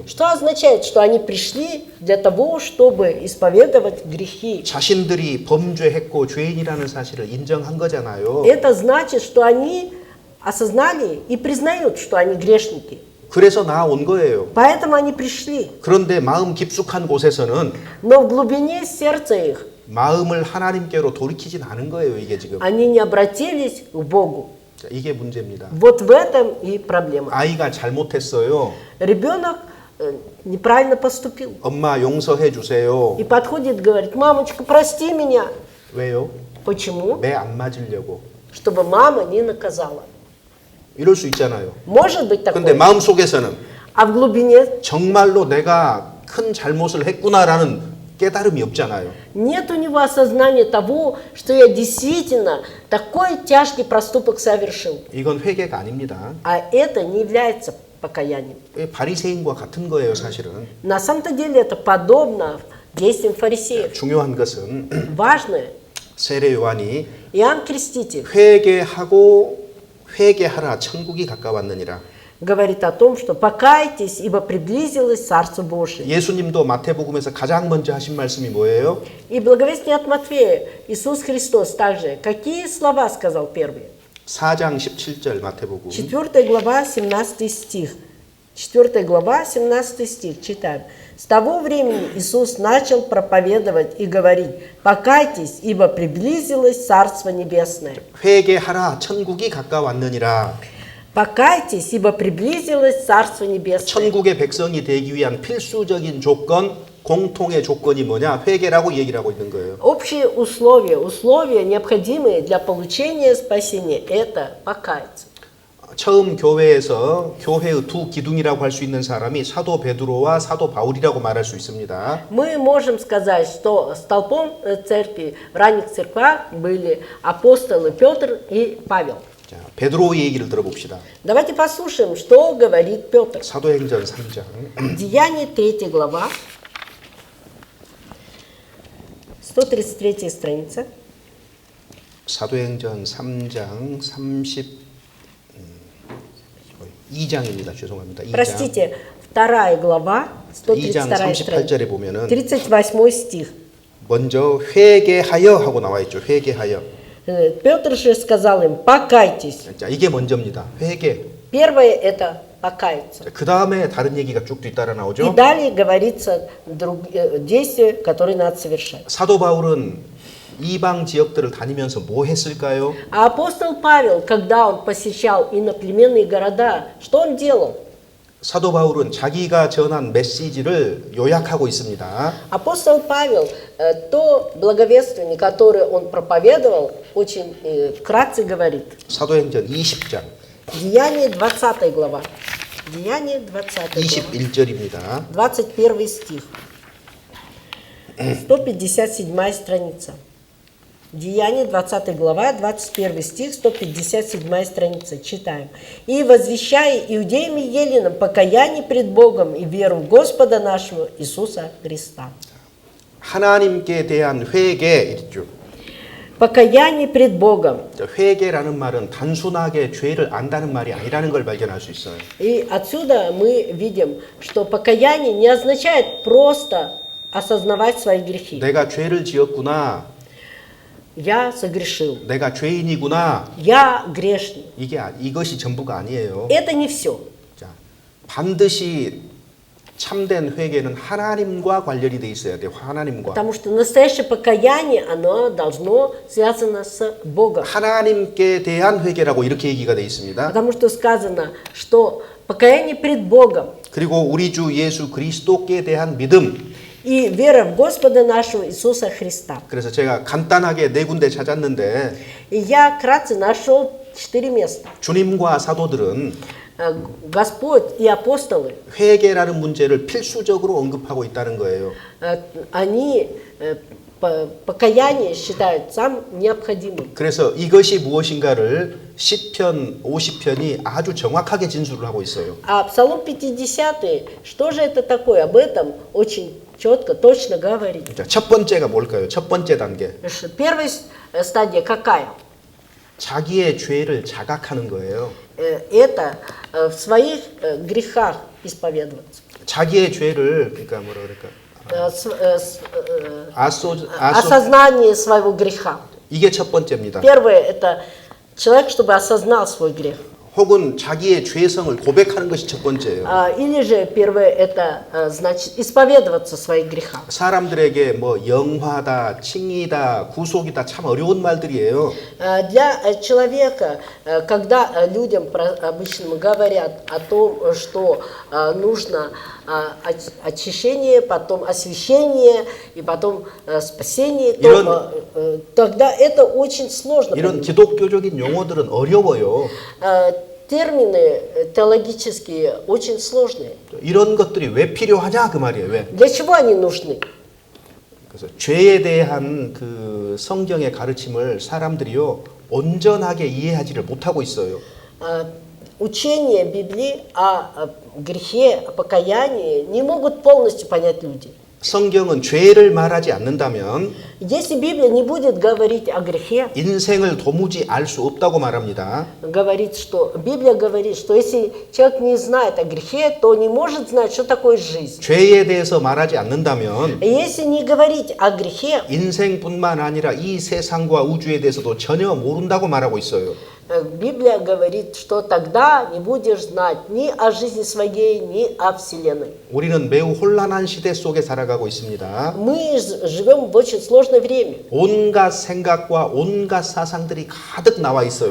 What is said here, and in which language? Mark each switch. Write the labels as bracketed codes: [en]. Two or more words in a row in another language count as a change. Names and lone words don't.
[ru] Что означает, что они пришли для того, чтобы исповедовать грехи? [ko] 자신들이 범죄했고 죄인이라는 사실을 인정한 거잖아요. [ru] Это значит, что они осознали и признают, что они грешники. [ko] 그래서 나온 거예요. [ru] Поэтому они пришли. [ko] 그런데 마음 깊숙한 곳에서는 [ru] Но в глубине сердца их [ko] 마음을 하나님께로 돌이키진 않은 거예요. 이게 지금. [ru] они не обратились к Богу. [ko] 자, 이게 문제입니다. [ru] Вот в этом и проблема. [ko] 아이가 잘못했어요. [ru] Ребенок неправильно поступил. [ko] 엄마 용서해 주세요. [ru] И подходит, говорит, мамочка, прости меня. [ko] 왜요? [ru] Почему? [ko] 매 안 맞으려고. [ru] Чтобы мама не наказала. [ko] 이럴 수 있잖아요. [ru] Может быть [ko] 근데 [ru] такое. [ko] 마음 속에서는 [ru] А в глубине [ko] 정말로 내가 큰 잘못을 했구나라는 깨달음이 없잖아요. [ru] Нет у него осознания того, что я действительно такой тяжкий проступок совершил. [ko] 이건 회개가 아닙니다. [ru] А это не является покаянием. [ko] 바리새인과 같은 거예요, 사실은. [ru] На самом-то деле это подобно действиям фарисеев. [ko] 중요한 것은 [ru] Важное, [ko] 세례 요한이 [ru] Иоанн Креститель [ko] 회개하라 천국이 가까웠느니라. [ru] говорит о том, что покайтесь, ибо приблизилось Царство Божие. [ko] 예수님도 마태복음에서 가장 먼저 하신 말씀이 뭐예요? [ru] И благовестие от Матфея Иисус Христос также, какие слова сказал первый? [ko] 4장 17절 마태복음. [ru] 4 глава, 17 стих. 4 глава, 17 стих. Читаем. «С того времени Иисус начал проповедовать и говорить, покайтесь, ибо приблизилось Царство Небесное». [ko] 회개하라 천국이 가까웠느니라. [ru] Покайтесь, ибо приблизилось Царство Небесное. [ko] 천국의 백성이 되기 위한 필수적인 조건, 공통의 조건이 뭐냐? 회개라고 얘기를 하고 있는 거예요. [ru] Общие условия, необходимые для получения спасения, это покаяться. [ko] 처음 교회에서 교회의 두 기둥이라고 할 수 있는 사람이 사도 베드로와 사도 바울이라고 말할 수 있습니다. [ru] Мы можем сказать, что столпом церкви в ранних церквах были апостолы Петр и Павел. [ko] 자, 베드로의 얘기를 들어봅시다. [ru] Давайте послушаем, что говорит Петр. [ko] 사도행전 3장. [ru] Деяние 3 глава, 133 страница. [ko] 사도행전 3장 32장입니다. 죄송합니다. 2장. [ru] Простите, 2 глава, [ko] 2장 [ru] 132 страница. [ko] 38절에 보면은 [ru] 38 стих. [ko] 먼저 회개하여 하고 나와 있죠. 회개하여. [ru] Петр же сказал им, покайтесь. [ko] 자, 이게 먼저입니다. 회개. [ru] Первое это покаяться. [ko] 그 다음에 다른 얘기가 쭉 뒤따라 [ru] И [ko] 나오죠. [ru] далее говорится действия, которые надо совершать. [ko] 사도 바울은 이방 지역들을 다니면서 뭐 했을까요? [ru] А апостол Павел, когда он посещал иноплеменные города, что он делал? [ko] 사도 바울은 자기가 전한 메시지를 요약하고 있습니다. [ru] Апостол Павел, то благовествование, которое он проповедовал, очень вкратце говорит. [ko] 사도행전 20장 [ru] Деяние 20 глава. Деяние 20 глава. [ko] 21절입니다. [ru] 21 стих. 157 страница. Деяние 20 глава, 21 стих, 157 страница. Читаем. «И возвещая иудеям и еленам покаяние пред Богом и веру в Господа нашего Иисуса Христа». [ko] 하나님께 대한 회개 있죠. [ru] Покаяние пред Богом. [ko] 회개라는 말은 단순하게 죄를 안다는 말이 아니라는 걸 발견할 수 있어요. [ru] И отсюда мы видим, что покаяние не означает просто осознавать свои грехи. [ko] 내가 죄를 지었구나. [ru] Я согрешил. [ko] 내가 죄인이구나. [ru] Я грешный. [ko] 이것이 전부가 아니에요. [ru] Это не все. [ko] 자, 반드시 참된 회개는 하나님과 관련이 돼 있어야 돼요. 하나님과. [ru] Потому что настоящее покаяние, оно должно связано с Богом. [ko] 하나님께 대한 회개라고 이렇게 얘기가 돼 있습니다. [ru] Потому что сказано, что покаяние пред Богом [ko] 그리고 우리 주 예수 그리스도께 대한 믿음. [ru] и вера в Господа нашего Иисуса Христа. [ko] 그래서 제가 간단하게 네 군데 찾았는데 [ru] И я вкратце нашел 4 места. [ko] 주님과 사도들은 [ru] Господь и апостолы, [ko] 회개라는 문제를 필수적으로 언급하고 있다는 거예요. [ru] они покаяние считают самым необходимым. [ko] 그래서 이것이 무엇인가를 시편 50편이 아주 정확하게 진술을 하고 있어요. [ru] А Псалом 50, что же это такое? Об этом очень четко, точно говорит. [ko] 자, 첫 번째가 뭘까요? 첫 번째 단계. [ru] Первая стадия какая? [ko] 자기의 죄를 자각하는 거예요. [ru] Это в своих грехах исповедоваться. [ko] 자기의 죄를 그러니까 뭐라 그럴까? [ru] Осознание своего греха. [ko] 이게 첫 번째입니다. [ru] Первое – это человек, чтобы осознал свой грех. [ko] 혹은 자기의 죄성을 고백하는 것이 첫 번째예요. [ru] Или же первое – это значит исповедоваться в своих грехах. [ko] 사람들에게 뭐 영화다, 칭의다, 구속이다 참 어려운 말들이에요. [ru] Для человека, когда людям обычно говорят о том, что нужно очищение, потом освящение и потом спасение, тогда это очень сложно. [ko] 이런 기독교적인 용어들은 어려워요. [ru] Термины теологические очень сложные. [ko] 이런 것들이 왜 필요하냐 그 말이에요. 왜? [ru] Для чего они нужны? [ko] 그래서 죄에 대한 그 성경의 가르침을 사람들이요 온전하게 이해하지를 못하고 있어요. [ru] Учение Библии о грехе, о покаянии не могут полностью понять люди. [ko] 성경은 죄를 말하지 않는다면 [ru] Если Библия не будет говорить о грехе, [ko] 인생을 도무지 알 수 없다고 말합니다. [ru] Библия говорит, что если человек не знает о грехе, то не может знать, что такое жизнь. [ko] 죄에 대해서 말하지 않는다면 [ru] Если не говорить о грехе, [ko] 인생뿐만 아니라 이 세상과 우주에 대해서도 전혀 모른다고 말하고 있어요. [ru] Библия говорит, что тогда не будешь знать ни о жизни своей, ни о Вселенной. [ko] 우리는 매우 혼란한 시대 속에 살아가고 있습니다. [ru] Мы живем в очень сложное время, [ko] 온갖 생각과 온갖 사상들이 가득 나와 있어요,